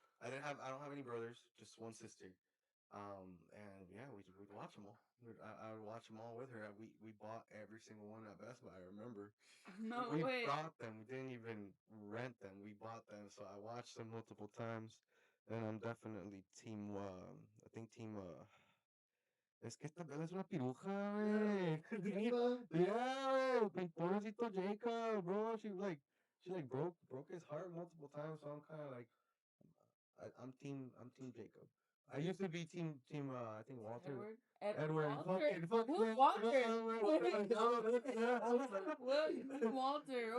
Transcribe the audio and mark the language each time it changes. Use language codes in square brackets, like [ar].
[en] I don't have any brothers, just one sister. And yeah, we'd watch them all. I would watch them all with her. We bought every single one at Best Buy. I remember. No We way. bought them. We didn't even rent them. We bought them. So I watched them multiple times. And I'm definitely team. I think team. [es] Es que esta bella es una piruja, güey. Yeah, güey. Pobrecito Jacob, bro. [en] She broke his heart multiple times. So I'm kind of like, I'm team Jacob. I used to be team. I think Walter. Edward. Walter. Who's Walter? Who's Walter?